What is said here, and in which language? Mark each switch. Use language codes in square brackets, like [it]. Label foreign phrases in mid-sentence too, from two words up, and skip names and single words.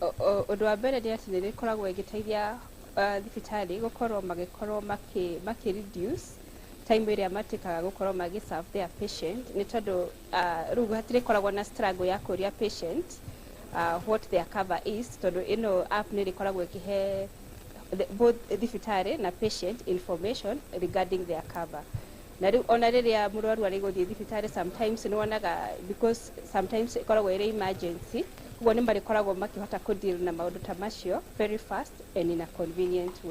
[ki] Ũndũ wa mbere nĩ atĩ nĩ rĩkoragwo ĩgĩteithia thibitarĩ gũkorwo magĩkorwo makĩ- [en] reduce time [ki] ĩrĩa matĩkaga gũkorwo magĩ- [en] serve their patient, [ki] nĩ tondũ rĩu hatirĩkoragwo na struggle ya kũria [en] patient what their cover is, [ki] tondũ ĩno app nĩ rĩkoragwo ĩkĩhe both thibitarĩ na [en] patient information regarding their cover. [ki] Na rĩu ona rĩrĩa mũrwaru arĩ gũthiĩ thibitarĩ sometimes nĩ wonaga [en] because sometimes [ki] ĩkoragwo ĩrĩ emergency, koguo nĩ marĩkoragwo makĩhota kũ-deal na maũndũ ta macio [en] very fast and in a convenient way.